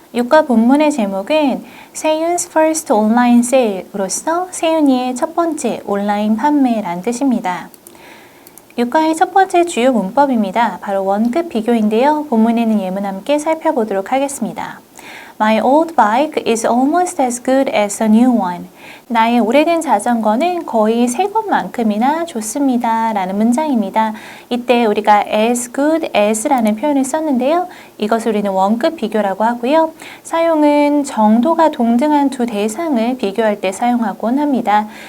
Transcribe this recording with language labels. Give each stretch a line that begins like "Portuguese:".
Korean: 6과 본문의 제목은 세윤's first online sale으로서 세윤이의 첫 번째 온라인 판매란 뜻입니다. 6과의 첫 번째 주요 문법입니다. 바로 원급 비교인데요. 본문에는 예문 함께 살펴보도록 하겠습니다.
English: My old bike is almost as good as a new one.
Korean: 나의 오래된 자전거는 거의 새 것만큼이나 좋습니다. 라는 문장입니다. 이때 우리가 as good as라는 표현을 썼는데요. 이것을 우리는 원급 비교라고 하고요. 사용은 정도가 동등한 두 대상을 비교할 때 사용하곤 합니다.